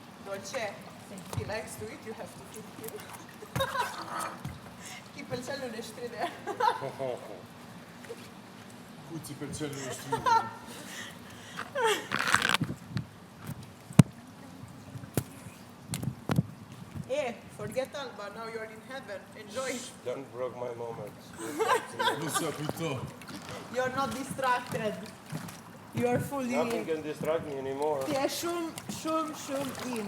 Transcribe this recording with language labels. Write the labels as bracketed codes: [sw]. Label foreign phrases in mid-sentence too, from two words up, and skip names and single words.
[en] Dolce, he likes to eat, you have to feed him. [sq] Ki pëlqen në shtrinë. Ku ti pëlqen në shtrinë? [en] Forget Alba, now you're in heaven. Enjoy. Don't broke my moments. You're not distracted. You're fully Nothing in. can distract me anymore. [sq] Ti je shumë in.